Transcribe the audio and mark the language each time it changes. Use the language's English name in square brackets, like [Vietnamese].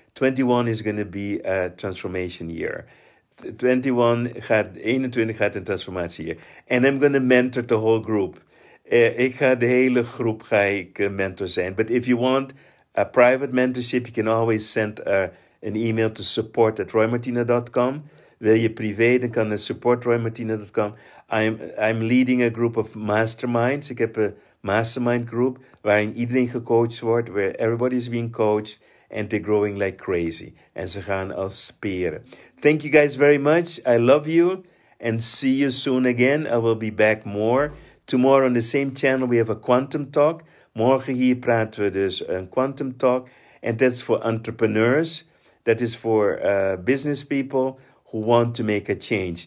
[English] 21 is going to be a transformation year. [Dutch] 21 gaat een transformatie hier. [English] And I'm going to mentor the whole group. [Dutch] Ik ga de hele groep mentor zijn. [English] But if you want a private mentorship, you can always send an email to support@roymartina.com. [Dutch] Wil je privé, dan kan het support@roymartina.com. [English] I'm leading a group of masterminds. [Dutch] Ik heb een mastermind group waarin iedereen gecoacht wordt, [English] where everybody is being coached. And they're growing like crazy. [Dutch] En ze gaan als speren. [English] Thank you guys very much. I love you. And see you soon again. I will be back more. Tomorrow on the same channel we have a quantum talk. [Dutch] Morgen hier praten we dus een quantum talk. [English] And that's for entrepreneurs. That is for business people who want to make a change.